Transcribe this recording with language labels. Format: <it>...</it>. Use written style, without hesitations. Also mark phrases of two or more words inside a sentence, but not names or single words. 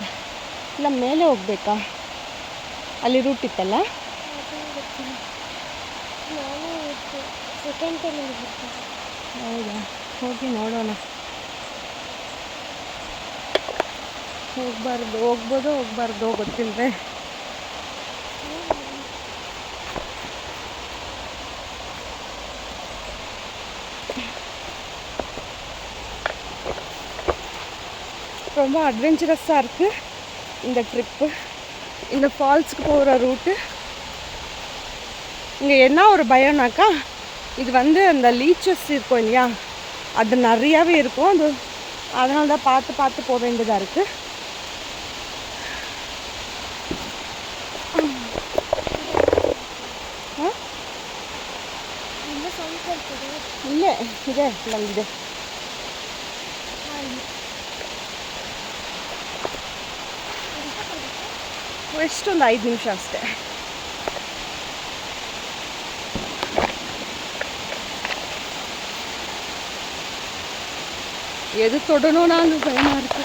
<kn>ಇಲ್ಲ ಮೇಲೆ ಹೋಗ್ಬೇಕಾ? ಅಲ್ಲಿ ರೂಟ್ ಇತ್ತಲ್ಲ. ಹೌದಾ? ಹೋಗಿ ನೋಡೋಣ. ಹೋಗ್ಬೋದೋ ಹೋಗ್ಬಾರ್ದೋ ಗೊತ್ತಿಲ್ಲದೆ.</kn> <ta>ரொம்ப அட்வென்ச்சரஸாக இருக்குது இந்த ட்ரிப்பு. இந்த ஃபால்ஸுக்கு போகிற ரூட்டு. இங்கே என்ன ஒரு பயம்னாக்கா, இது வந்து அந்த லீச்சஸ் இருக்கும் இல்லையா, அது நிறையாவே இருக்கும். அது அதனால தான் பார்த்து போக வேண்டியதாக இருக்குது.</ta> <kn>இல்லை ಇದೆ ನಲ್ಲಿದೆ. ಎಷ್ಟೊಂದು 5 ನಿಮಿಷ ಅಷ್ಟೇ.</kn> <ta>எது தொடணும் நான் பயமா இருக்கு.</ta>